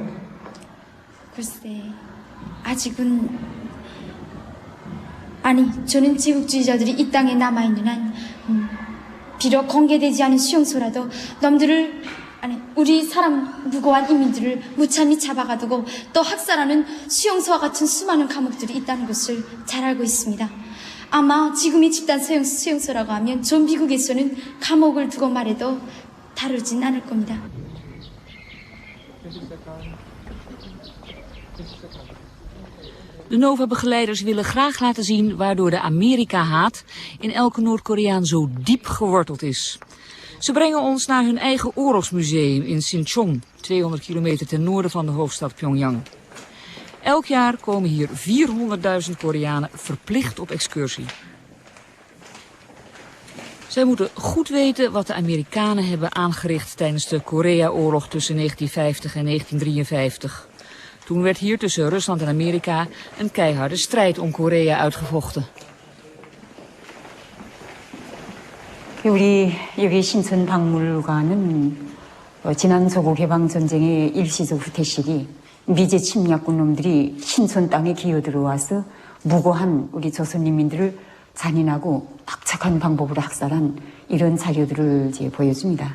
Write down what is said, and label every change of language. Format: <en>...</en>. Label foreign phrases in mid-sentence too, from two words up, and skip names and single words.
<ko>글쎄, 아직은 아니, 저는 제국주의자들이 이 땅에 남아있는 한 비록 공개되지 않은 수용소라도 놈들을 우리 사람 무고한 인민들을 무참히 잡아가두고 또 학살하는 수용소와 같은 수많은 감옥들이 있다는 것을 잘 알고 있습니다. 아마 지금의 집단 수용소라고 하면 전 미국에서는 감옥을 두고 말해도 다루진 않을 겁니다.</ko> <nl>De Nova-begeleiders willen graag laten zien waardoor de Amerika-haat in elke Noord-Koreaan zo diep geworteld is. Ze brengen ons naar hun eigen oorlogsmuseum in Sinchon, 200 kilometer ten noorden van de hoofdstad Pyongyang. Elk jaar komen hier 400.000 Koreanen verplicht op excursie. Zij moeten goed weten wat de Amerikanen hebben aangericht tijdens de Korea-oorlog tussen 1950 en 1953. Toen werd hier tussen Rusland en Amerika een keiharde strijd om Korea uitgevochten.</nl> <ko>우리 여기 신천 박물관은 지난 조국 해방 전쟁의 일시적 후퇴 시기 미제 침략군 놈들이 신천 땅에 기어 들어와서 무고한 우리 조선 인민들을 잔인하고 박착한 방법으로 학살한 이런 자료들을 이제 보여줍니다.</ko>